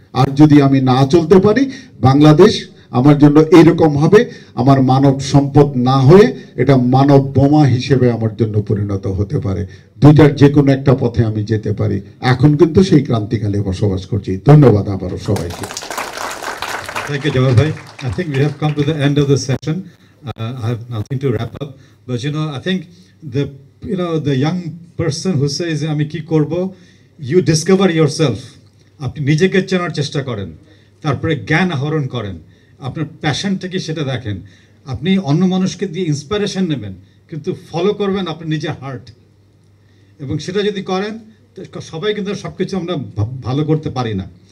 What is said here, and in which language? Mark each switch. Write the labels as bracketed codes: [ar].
[bn] আর যদি আমি না চলতে পারি বাংলাদেশ আমার জন্য এরকম হবে, আমার মানব সম্পদ না হয়ে এটা মানব বোমা হিসেবে আমার জন্য পরিণত হতে পারে। দুইটার যে কোনো একটা পথে আমি যেতে পারি। এখন কিন্তু সেই ক্রান্তিকালে বসবাস করছি। ধন্যবাদ আবারও সবাইকে। [en] Thank you, Jawad bhai. I think we have come to the end of the session. I have nothing to wrap up, but I think the young person who says [bn] "Ami ki korbo," [en] you discover yourself. [bn] আপনি নিজেকে চেনার চেষ্টা করেন, তারপরে জ্ঞান আহরণ করেন, আপনার প্যাশনটা কি সেটা দেখেন। আপনি অন্য মানুষকে দিয়ে ইন্সপিরেশন নেবেন, কিন্তু ফলো করবেন আপনার নিজের হার্ট, এবং সেটা যদি করেন সবাই কিন্তু সবকিছু আমরা ভালো করতে পারি না।